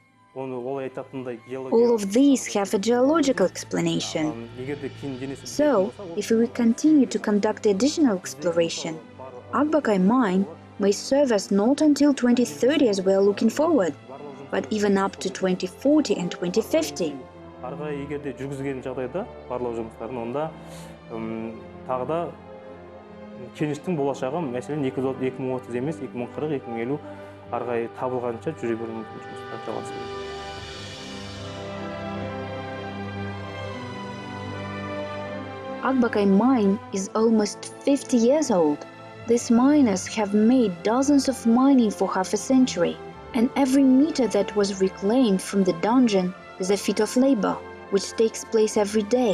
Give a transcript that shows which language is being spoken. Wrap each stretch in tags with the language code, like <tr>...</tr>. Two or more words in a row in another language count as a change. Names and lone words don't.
<en>All of these have a geological explanation. So, if we continue to conduct additional exploration, Akbakai mine may serve us not until 2030 as we are looking forward, but even up to 2040 and 2050.</en> <kk>Арғы егерде жүргізген жағдайда барлау жұмыстарын, онда тағы да кеніштің болашағы, мәселен 2030 емес, 2040, 2050 арғай табылғанша жүре беру мүмкін жұмыстар жалғасады.</kk> <en>Akbakai mine is almost 50 years old. These miners have made dozens of mining for half a century, and every meter that was reclaimed from the dungeon is a feat of labor, which takes place every day.</en>